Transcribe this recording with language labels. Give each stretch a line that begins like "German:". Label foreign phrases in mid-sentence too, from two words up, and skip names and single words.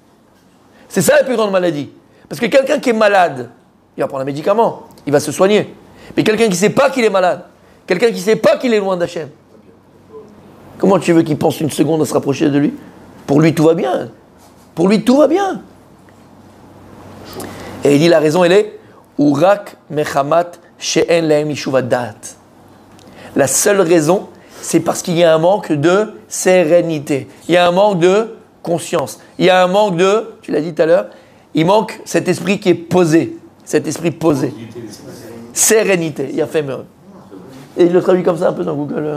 French: C'est ça la plus grande maladie. Parce que quelqu'un qui est malade, il va prendre un médicament, il va se soigner. Mais quelqu'un qui ne sait pas qu'il est malade, quelqu'un qui ne sait pas qu'il est loin d'Hachem, comment tu veux qu'il pense une seconde à se rapprocher de lui? Pour lui, tout va bien. Pour lui, tout va bien. Et il dit la raison, elle est
Hebrew: ורק מחמת שאין להם ישוב הדעת.
French: La seule raison, c'est parce qu'il y a un manque de sérénité. Il y a un manque de conscience. Il y a un manque de, tu l'as dit tout à l'heure, il manque cet esprit qui est posé. Cet esprit posé. Sérénité. Il y a fait mieux. Et il le traduit comme ça un peu dans Google.